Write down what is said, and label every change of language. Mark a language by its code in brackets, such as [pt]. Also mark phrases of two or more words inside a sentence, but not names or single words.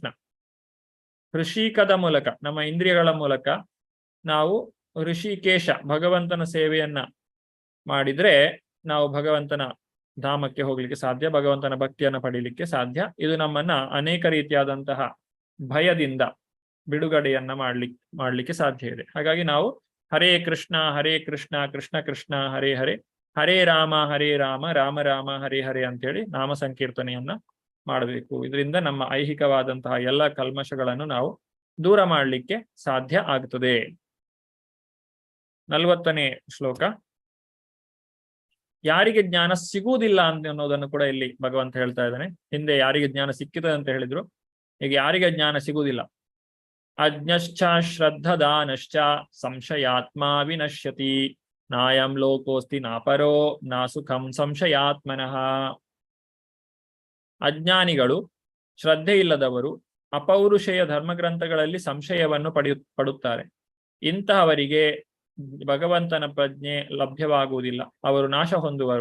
[kn] ಹೃಷಿಕದ ಮೂಲಕ, ನಮ್ಮ ಇಂದ್ರಿಯಗಳ ಮೂಲಕ ನಾವು ಹೃಷಿಕೇಶ ಭಗವಂತನ ಸೇವೆಯನ್ನ ಮಾಡಿದ್ರೆ ನಾವು ಭಗವಂತನ ಧಾಮಕ್ಕೆ ಹೋಗ್ಲಿಕ್ಕೆ ಸಾಧ್ಯ, ಭಗವಂತನ ಭಕ್ತಿಯನ್ನ ಪಡೀಲಿಕ್ಕೆ ಸಾಧ್ಯ. ಇದು ನಮ್ಮನ್ನ ಅನೇಕ ರೀತಿಯಾದಂತಹ ಭಯದಿಂದ ಬಿಡುಗಡೆಯನ್ನ ಮಾಡ್ಲಿಕ್ಕೆ ಸಾಧ್ಯ ಇದೆ. ಹಾಗಾಗಿ ನಾವು [sa] ಹರೇ ಕೃಷ್ಣ ಕೃಷ್ಣ ಕೃಷ್ಣ ಹರೇ ಹರೇ, ಹರೇ ರಾಮ ರಾಮ ರಾಮ ಹರೇ ಹರೇ [kn] ಅಂತೇಳಿ ನಾಮ ಸಂಕೀರ್ತನೆಯನ್ನ ಮಾಡಬೇಕು. ಇದರಿಂದ ನಮ್ಮ ಐಹಿಕವಾದಂತಹ ಎಲ್ಲ ಕಲ್ಮಶಗಳನ್ನು ನಾವು ದೂರ ಮಾಡಲಿಕ್ಕೆ ಸಾಧ್ಯ ಆಗ್ತದೆ. 40ನೇ ಶ್ಲೋಕ. ಯಾರಿಗೆ ಜ್ಞಾನ ಸಿಗುವುದಿಲ್ಲ ಅನ್ನೋದನ್ನು ಕೂಡ ಇಲ್ಲಿ ಭಗವಂತ ಹೇಳ್ತಾ ಇದ್ದಾನೆ. ಹಿಂದೆ ಯಾರಿಗೆ ಜ್ಞಾನ ಸಿಕ್ಕಿದೆ ಅಂತ ಹೇಳಿದ್ರು, ಈಗ ಯಾರಿಗೆ ಜ್ಞಾನ ಸಿಗುವುದಿಲ್ಲ. [sa] ಅಜ್ಞಶ್ಚ ಶ್ರದ್ಧದಾನಶ್ಚ ಸಂಶಯಾತ್ಮ ವಿನಶ್ಯತಿ ನಾಯಂ ಲೋಕೋಸ್ತಿ ನಾಪರೋ ನಾ ಸುಖಂ ಸಂಶಯಾತ್ಮನಃ. [kn] ಅಜ್ಞಾನಿಗಳು, ಶ್ರದ್ಧೆ ಇಲ್ಲದವರು, ಅಪೌರುಷೇಯ ಧರ್ಮಗ್ರಂಥಗಳಲ್ಲಿ ಸಂಶಯವನ್ನು ಪಡುತ್ತಾರೆ. ಇಂತಹವರಿಗೆ ಭಗವಂತನ ಪ್ರಜ್ಞೆ ಲಭ್ಯವಾಗುವುದಿಲ್ಲ, ಅವರು ನಾಶ ಹೊಂದುವರು.